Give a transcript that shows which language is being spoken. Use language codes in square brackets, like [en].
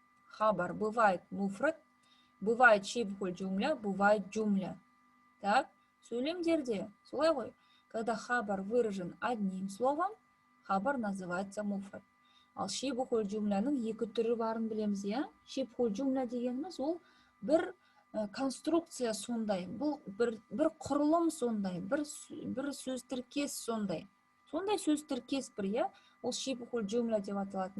[ru] Хабар бывает муфрат, бывает шибхуль джумля, бывает джумля. Так, [kk] сөйлемдерде солай ғой. [ru] Когда хабар выражен одним словом, хабар называется муфрат. [kk] Ал шибхуль джумляның екі түрі барын білеміз, Шибхуль джумля дегеніміз ол бір конструкция сондай, бір құрылым сондай, бір сөз тіркес сондай. Сондай сөз тіркес бір, ол шибхуль джумля деп аталады.